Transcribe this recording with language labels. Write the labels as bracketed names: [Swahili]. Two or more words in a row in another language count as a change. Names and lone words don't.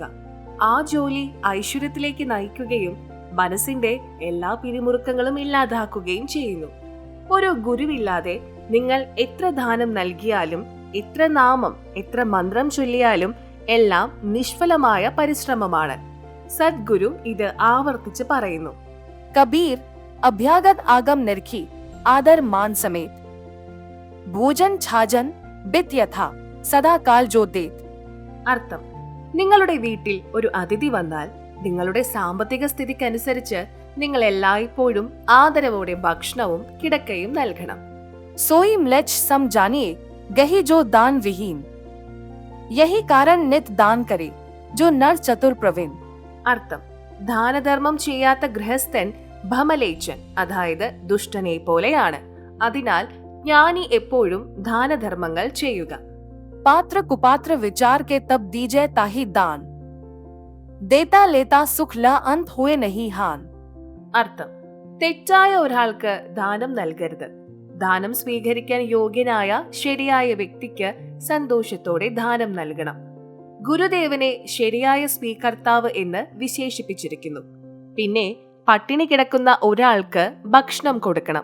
[Malayalam] ആ ജോലി ഐശ്വര്യത്തിലേക്ക് നയിക്കുകയും മനസ്സിന്റെ എല്ലാ പിരിമുറുക്കങ്ങളും ഇല്ലാതാക്കുകയും ചെയ്യുന്നു. ഒരു ഗുരുവില്ലാതെ നിങ്ങൾ എത്ര ദാനം നൽകിയാലും, എത്ര നാമം, എത്ര മന്ത്രം ചൊല്ലിയാലും എല്ലാം നിഷ്ഫലമായ പരിശ്രമമാണ്. സദ്ഗുരു ഇത് ആവർത്തിച്ച് പറയുന്നു. [Hindi] कबीर अभ्यागत आगम निरखी, आदर मान समेत, भोजन छाजन बित यथा, सदा काल जो देत. [Malayalam] അർത്ഥം: നിങ്ങളുടെ വീട്ടിൽ ഒരു അതിഥി വന്നാൽ നിങ്ങളുടെ സാമ്പത്തിക സ്ഥിതിക്കനുസരിച്ച് നിങ്ങൾ എല്ലായ്പ്പോഴും ആദരവോടെ ഭക്ഷണവും കിടക്കയും നൽകണം. [Hindi] सोई म्लेच्छ सम जानिए, गही जो दान विहीन, यही कारण नित दान करे, जो नर चतुर प्रवीण. [Malayalam] അർത്ഥം: ദാനധർമ്മം ചെയ്യാത്ത ഗൃഹസ്ഥൻ ഭമലേച്ചൻ, അതായത് ദുഷ്ടനെ പോലെയാണ്. അതിനാൽ ജ്ഞാനി എപ്പോഴും ദാനധർമ്മങ്ങൾ ചെയ്യുക. [Hindi] पात्र कुपात्र विचार के तब दीजे ताही दान, देता लेता सुख ला अंत हुए नहीं हान. [Malayalam] അർത്ഥം: തെറ്റായ ഒരാൾക്ക് ദാനം നൽകരുത്. ദാനം സ്വീകരിക്കാൻ യോഗ്യനായ ശരിയായ വ്യക്തിക്ക് സന്തോഷത്തോടെ ദാനം നൽകണം. ഗുരുദേവനെ ശരിയായ സ്വീകർത്താവ് എന്ന് വിശേഷിപ്പിച്ചിരിക്കുന്നു. പിന്നെ പട്ടിണി കിടക്കുന്ന ഒരാൾക്ക് ഭക്ഷണം കൊടുക്കണം.